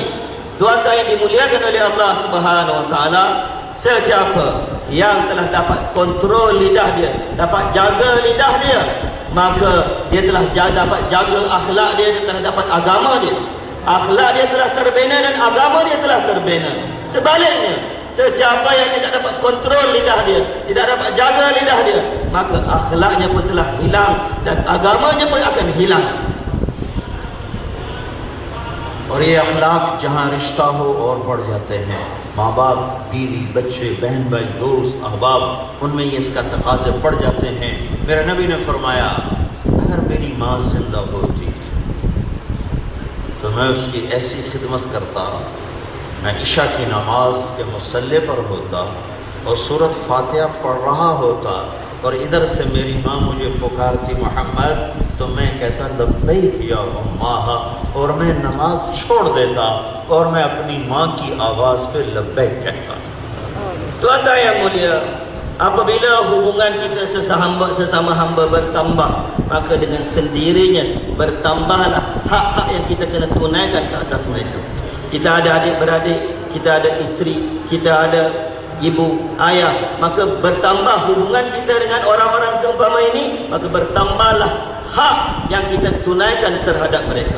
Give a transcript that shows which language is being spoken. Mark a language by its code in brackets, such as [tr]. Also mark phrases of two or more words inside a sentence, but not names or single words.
[ms] Tuan-tuan yang dimuliakan oleh Allah [ar] سبحانه وتعالى, [ms] sesiapa yang telah dapat kontrol lidah dia, dapat jaga lidah dia, maka dia telah dapat jaga akhlak dia, dia telah dapat agama dia. Akhlak dia telah terbina dan agama dia telah terbina. Sebaliknya, sesiapa yang tidak dapat kontrol lidah dia, tidak dapat jaga lidah dia, maka akhlaknya pun telah hilang dan agamanya pun akan hilang. [ur] اور یہ اخلاق جہاں رشتہ ہو اور بڑھ جاتے ہیں، ماں باپ، بیوی، بچے، بہن بھائی، دوست، احباب، ان میں یہ اس کا تقاضے بڑھ جاتے ہیں. میرے نبی نے فرمایا، اگر میری ماں زندہ ہوتی تو میں اس کی ایسی خدمت کرتا، میں عشا کی نماز کے مصلے پر ہوتا اور سورت فاتحہ پڑھ رہا ہوتا اور ادھر سے میری ماں مجھے پکارتی محمد، تو میں کہتا [ar] لبيك يا أماه, [ur] اور میں نماز چھوڑ دیتا اور میں اپنی ماں کی آواز پہ لبیک کہتا. [ms] Tuan-tuan yang mulia, apabila hubungan kita sesama hamba bertambah, maka dengan sendirinya bertambahlah hak-hak yang kita kena tunaikan ke atas mereka. Kita ada adik-beradik, kita ada isteri, kita ada ibu, ayah, maka bertambah hubungan kita dengan orang-orang seumpama ini, maka bertambahlah hak yang kita tunaikan terhadap mereka.